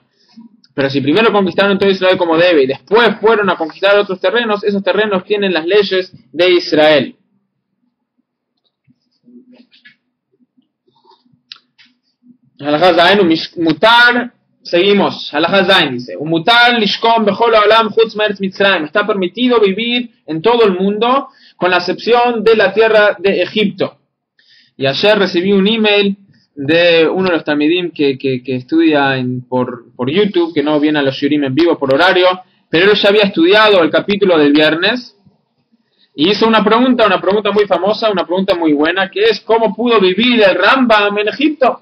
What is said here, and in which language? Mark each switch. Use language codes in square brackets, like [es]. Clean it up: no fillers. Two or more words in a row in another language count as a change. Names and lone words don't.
[es] Pero si primero conquistaron todo Israel como debe y después fueron a conquistar otros terrenos, esos terrenos tienen las leyes de Israel. Mutar Seguimos. [he] הלכה ז dice: ומותר לשכון בכל העולם חוץ מארץ מצרים. [es] Está permitido vivir en todo el mundo, con la excepción de la tierra de Egipto. Y ayer recibí un email de uno de los talmidim que estudia por YouTube, que no viene a los shiurim en vivo por horario, pero él ya había estudiado el capítulo del viernes y hizo una pregunta muy famosa, una pregunta muy buena, que es: ¿cómo pudo vivir el Rambam en Egipto?